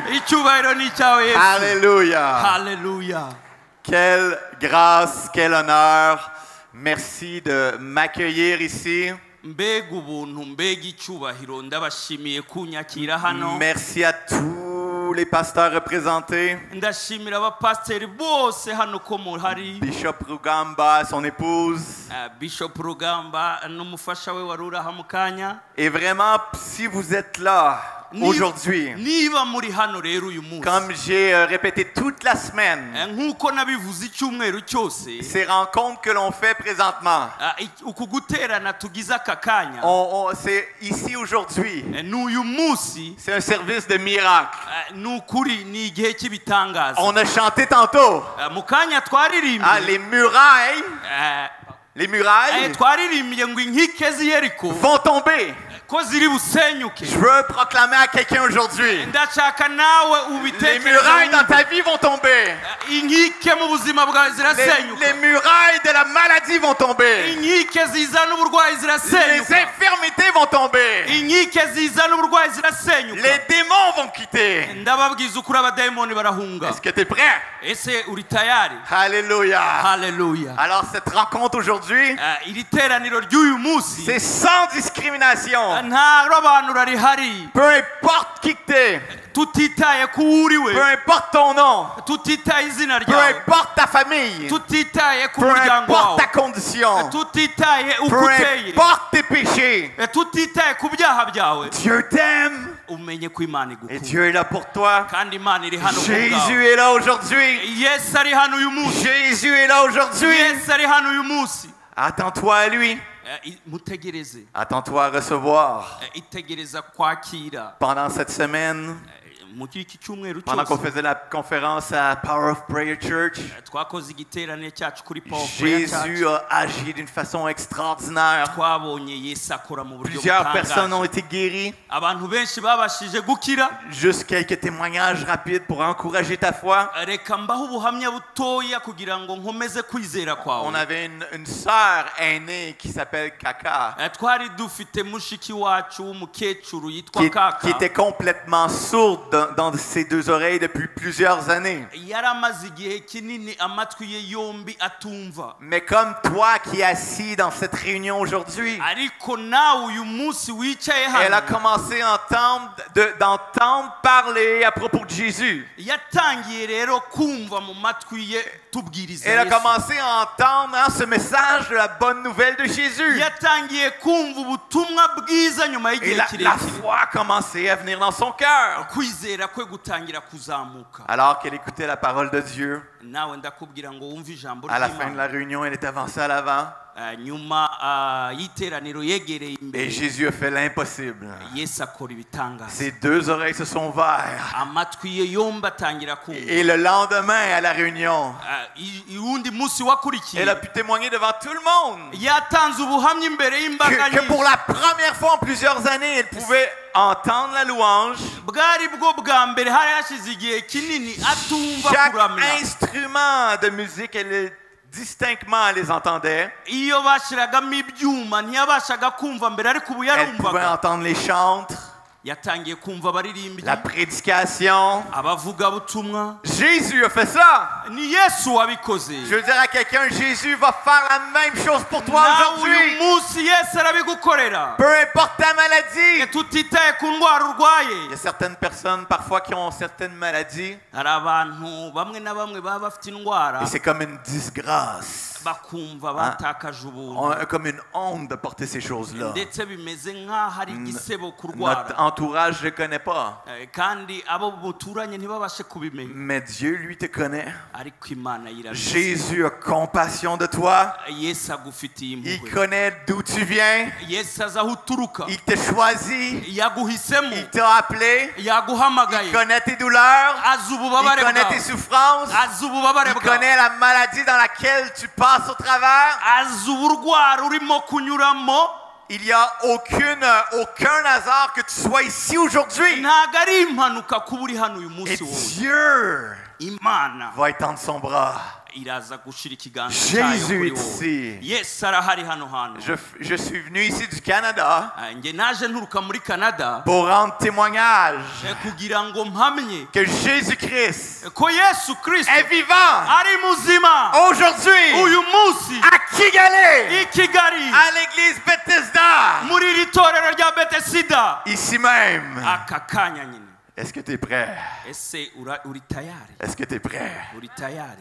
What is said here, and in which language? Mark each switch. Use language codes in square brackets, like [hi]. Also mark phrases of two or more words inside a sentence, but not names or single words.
[rw] Icyubahiro ni icyawe Yesu. [fr] Alléluia. [rw] Hallelujah. [fr] Quelle grâce, quel honneur. Merci de m'accueillir ici. [rw] Mbega ubuntu, mbega icyubahiro, ndabashimiye kunyakira hano. [fr] Merci à tous les pasteurs représentés. [rw] Ndashimira abapasiteri bose hano ko muhari. [fr] Bishop Rugamba, son épouse. [rw] Bishop Rugamba n'umufasha we wari uraha mu kanya. [fr] Et vraiment, si vous êtes là aujourd'hui, [rw] niba muri hano rero uyu munsi, [fr] comme j'ai répété toute la semaine, [rw] nk'uko nabivuze icyumweru cyose, [fr] ces rencontres que l'on fait présentement, [rw] uku guterana tugize aka kanya, [fr] c'est ici aujourd'hui. [rw] n'uyu munsi, [fr] C'est un service de miracle. [rw] n'ukuri ni igihe cy'ibitangaza. [fr] On a chanté tantôt. [rw] Mu kanya twaririmbye, [fr] Les murailles [rw] twaririmbye ngo inkike z'i Yeriko [fr] vont tomber. [rw] ko ziri busenyuke. [fr] Je veux proclamer à quelqu'un aujourd'hui. [rw] Ndashaka nawe [fr] Les [rw] ubitekereze. [fr] murailles dans ta vie vont tomber. [rw] Inkike mu buzima bwawe zirasenyuka. [fr] Les murailles de la maladie vont tomber. [rw] Inkike zizana uburwayi [fr] Les [rw] zirasenyuka. [fr] infirmités vont tomber. [rw] Inkike zizana uburwayi zirasenyuka. [fr] Les démons vont quitter. [rw] Ndababwiza ukuri abadayimoni barahunga. [fr] Est-ce que tu es prêt? [rw] Ese uri tayari? [fr] Alléluia. [rw] Hallelujah. [fr] Alors cette rencontre aujourd'hui, [rw] Iri teraniro ry'uyu munsi [fr] c'est sans discrimination. [rw] nta robanura rihari. [fr] Peu importe qui tu es, [rw] Tutitaye ku uriwe. [fr] peu importe ton nom, [rw] Tutitaye izina [fr] peu [rw] ryawe. [fr] importe ta famille, [rw] Tutitaye ku [fr] peu [rw] muryango [fr] importe [rw] wawe. [fr] ta condition, [rw] Tutitaye uko [fr] peu [rw] uteye. [fr] importe tes péchés, [rw] Tutitaye ku byaha byawe. [fr] Dieu t'aime [rw] Umenye ko Imana [fr] et [rw] igukunda. [fr] Dieu est là pour toi. [rw] Kandi Imana iri hano ku bwawe. [fr] Jésus est là aujourd'hui. [rw] Yesu ari hano uyu munsi. [fr] Jésus est là aujourd'hui. [rw] Yesu ari hano uyu munsi. [fr] Attends-toi à lui. [rw] Mutegereze. [fr] Attends-toi à recevoir. [rw] Itegereza kwakira. [fr] Pendant cette semaine, [rw] Mu iki cyumweru [fr] pendant qu'on [rw] cyose [fr] faisait la conférence à Power of Prayer Church, [rw] twakoze igiterane cyacu kuri Power of Prayer [fr] Jésus [rw] Church. [fr] a agi d'une façon extraordinaire. [rw] Twabonye Yesu akora mu buryo [fr] Plusieurs personnes ont [rw] butangaje. [fr] été guéries. [rw] Abantu benshi babashije gukira. [fr] Juste quelques témoignages rapides pour encourager ta foi. [rw] Reka mbaho ubuhamya butoya kugira ngo nkomeze kwizera kwawe. [fr] On avait une sœur aînée qui s'appelle Kaka, [rw] Twari dufite mushiki wacu w'umukecuru yitwa [fr] qui [rw] Kaka. [fr] était complètement sourde dans ses deux oreilles depuis plusieurs années. [rw] Yari amaze igihe kinini amatwi ye yombi atumva. [fr] Mais comme toi qui es assis dans cette réunion aujourd'hui, [rw] Ariko nawe uyu munsi wicaye [fr] elle a [rw] hano [fr] commencé à d'entendre parler à propos de Jésus. [rw] yatangiye rero kumva mu matwi ye tubwiriza [fr] Elle a [rw] Yesu. [fr] commencé à entendre ce message de la bonne nouvelle de Jésus. [rw] yatangiye kumva ubutumwa bwiza nyuma [fr] Et [rw] y'igihe [fr] la [rw] kirekire. [fr] foi a commencé à venir dans son cœur. [rw] Kwizera kwe gutangira kuzamuka. [fr] Alors qu'elle écoutait la parole de Dieu, [rw] Nawe ndakubwira ngo wumve ijambo [fr] à la fin de la [rw] ry'Imana. [fr] réunion, elle est avancée à l'avant. [rw] Nyuma y'iteraniro yegereye [fr] Et [rw] imbere [fr] Jésus a fait l'impossible. [rw] Yesu akora ibitangaza. [fr] Ses deux oreilles se sont ouvertes. [rw] Amatwi ye yombi atangira kumva. [fr] Et le lendemain, à la réunion, [rw] Uwundi munsi wakurikiye [fr] elle a pu témoigner devant tout le monde [rw] yatanze ubuhamya imbere y'imbaga [fr] que pour [rw] nyinshi. [fr] la première fois en plusieurs années, elle pouvait entendre la louange. [rw] Bwari bwo bwa mbere hari hashize igihe kinini atumva [fr] Chaque [rw] kuramya. [fr] instrument de musique, distinctement, elle les entendait. [rw] Iyo bashiragamo ibyuma ntiyabashaga kumva mbere ariko ubu [fr] Elle pouvait [rw] yarumvaga. [fr] entendre les chantres. [rw] yatangiye kumva abaririmbyi [fr] la prédication. [rw] abavugabutumwa. [fr] Jésus a fait ça. [rw] Ni Yesu wabikoze. [fr] Je veux dire à quelqu'un, Jésus va faire la même chose pour toi [rw] nawe uyu [fr] aujourd'hui. [rw] munsi Yesu arabigukorera. [fr] Peu importe ta maladie. [rw] tutitaye ku ndwara urwaye. [fr] Il y a certaines personnes parfois qui ont certaines maladies. [rw] hari abantu bamwe na bamwe baba bafite indwara [fr] Et c'est comme une disgrâce. [rw] bakumva batakaje ubuntu. [fr] Comme une honte de porter ces choses-là. [rw] ndetse bimeze nk'aho ari igisebo kurwara. [fr] Notre entourage ne le connaît pas. [rw] kandi abo muturanye ntibabashe kubimenya. [fr] Mais Dieu, lui, te connaît. [rw] ariko Imana yirabizi. [fr] Jésus a compassion de toi. [rw] Yesu agufitiye [fr] Il [rw] impuhwe. [fr] connaît d'où tu viens. [rw] Yesu azi aho uturuka. [fr] Il t'a choisi. [rw] yaguhisemo. [fr] Il t'a appelé. [rw] yaguhamagaye. [fr] Il connaît tes douleurs. [rw] azi [fr] Il [rw] ububabare [fr] connaît [rw] bwawe. [fr] tes souffrances. [rw] azi ububabare [fr] Il [rw] bwawe. [fr] connaît la maladie dans laquelle tu passes au travers. [rw] azi uburwara urimo kunyuramo. [fr] Il n'y a aucun hasard que tu sois ici aujourd'hui. [rw] ntabwo ari impanuka kuba uri hano uyu [fr] Et [rw] munsi wowe. [fr] Dieu [rw] Imana [fr] va étendre son bras. [rw] iraza gushira ikiganza cyayo [fr] Jésus [rw] kuri [fr] est [rw] wowe. [fr] ici. [rw] Yesu arahari hano hantu. [fr] Je suis venu ici du Canada [rw] njye naje nturuka muri Canada [fr] pour rendre témoignage [rw] kugira ngo mpamye [fr] que Jésus-Christ [rw] ko Yesu Kristo [fr] est vivant [rw] ari muzima [fr] aujourd'hui [rw] uyu munsi [fr] à Kigali, [rw] i Kigali [fr] à l'église Bethesda, [rw] muri iri torero rya Betesida [fr] ici même. [rw] aka kanya nyine. [fr] Est-ce que tu es prêt? [rw] ese uri tayari? [fr] Est-ce que tu es prêt? [rw] uri tayari?